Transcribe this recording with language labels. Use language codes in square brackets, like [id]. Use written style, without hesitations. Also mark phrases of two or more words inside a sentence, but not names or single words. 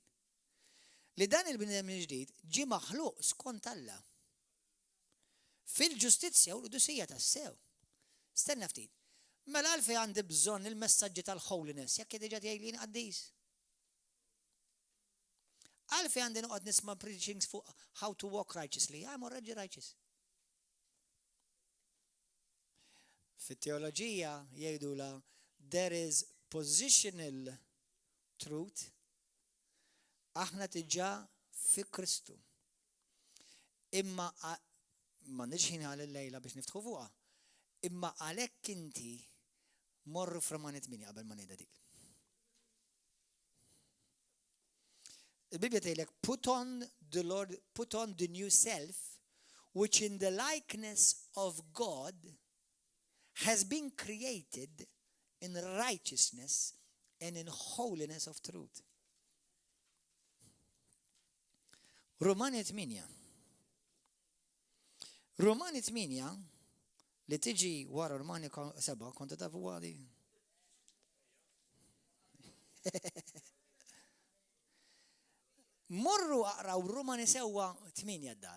[mt] Li dan il-bniedem il-ġdid ġie maħluq skont Alla. fil-ġustizzja u l-qudusija tas-sew. Stenna ftit. Mela għalfej għandi bżonn il-messaġġi tal-holiness, jekk diġà tgħidlin qaddis. Għalfej għandi noqgħod nisma' [en] preachings fuq how to walk righteously. I'm already righteous. [mt] Fit-teoloġija jgħidula [en] there is positional truth. [mt] Aħna diġà fi Kristu. Imma ma nixħin għal il-lejla biex niftħu fuqha. Imma għalhekk inti morru f'Romani 8 qabel ma ngħidha dik. Il-Bibja tgħidlek [en] put on the new self, which in the likeness of God has been created in righteousness and in holiness of truth. [mt] Romani 8. Romani 8 li tiġi wara Romani 7 konta tafu għadi. Morru aqraw Romani 8 d-dar.